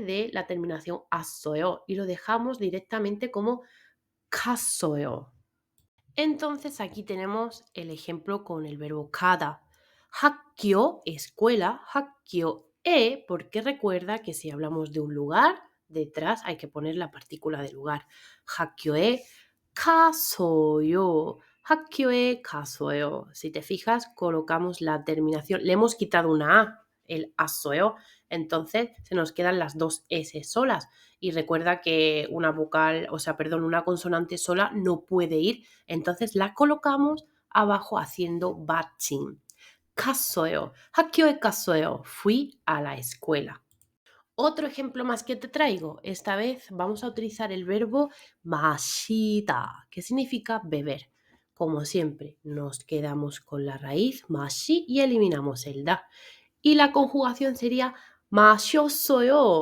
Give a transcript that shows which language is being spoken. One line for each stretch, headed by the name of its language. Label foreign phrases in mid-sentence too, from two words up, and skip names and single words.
Spanish: De la terminación asoeo y lo dejamos directamente como casoeo. Entonces aquí tenemos el ejemplo con el verbo cada. 학교, escuela, 학교에, porque recuerda que si hablamos de un lugar, detrás hay que poner la partícula de lugar.
Korean: 학교에 가서요. 학교에 갔어요.
Spanish: Si te fijas, colocamos la terminación. Le hemos quitado una A, el 갔어요. Entonces se nos quedan las dos S solas. Y recuerda que una vocal, una consonante sola no puede ir. Entonces la colocamos abajo haciendo 받침.
Korean: 갔어요. 학교에 갔어요.
Spanish: Fui a la escuela. Otro ejemplo más que te traigo. Esta vez vamos a utilizar el verbo 마시다, que significa beber. Como siempre, nos quedamos con la raíz 마시 y eliminamos el da. Y la conjugación sería 마셨어요.